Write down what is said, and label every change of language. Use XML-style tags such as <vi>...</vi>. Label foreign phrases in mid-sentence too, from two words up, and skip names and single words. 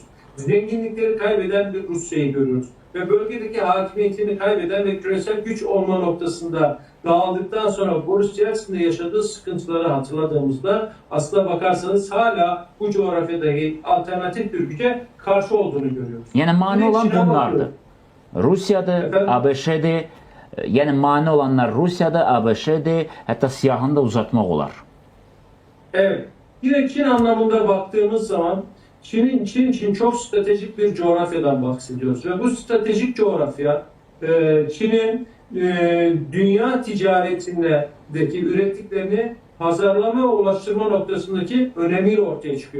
<tr>Zenginlikleri kaybeden bir Rusya'yı görüyoruz. Ve bölgedeki hakimiyetini kaybeden ve küresel güç olma noktasında dağıldıktan sonra Boris Yeltsin'de yaşadığı sıkıntıları hatırladığımızda aslına bakarsanız hala bu coğrafyadaki alternatif bir güce karşı olduğunu görüyoruz. Yani mani olan bunlardı. Rusya'da, Efendim?</tr> <az>ABŞ-də, yani mani olanlar Rusya'da, ABŞ-də, hətta siyahını da uzatmaq olar.</az> <tr>Evet. Yine Çin anlamında baktığımız zaman Çin için çok stratejik bir coğrafyadan bahsediyoruz. Ve bu stratejik coğrafya Çin'in dünya ticaretindeki ürettiklerini pazarlama ve ulaştırma noktasındaki önemiyle ortaya çıkıyor.</tr>